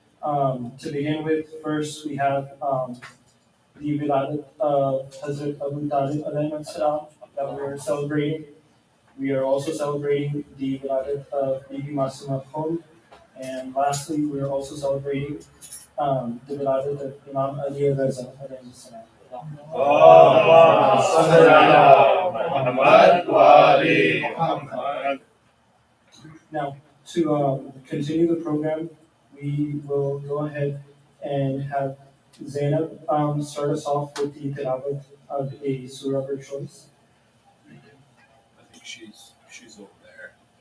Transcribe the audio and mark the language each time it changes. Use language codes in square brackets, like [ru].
[en] To begin with, first we have the Wiladat of Hazrat Abu Talib alayhi salam that we are celebrating. We are also celebrating the Wiladat of Bibi Masooma. And lastly, we are also celebrating the Wiladat of Imam Reza alayhi salam. [ar] اللهم صل على محمد وآل محمد. [en] Now, to continue the program, we will go ahead and have Zainab start us off with the tilawat of a surah of her choice. I think she's over there.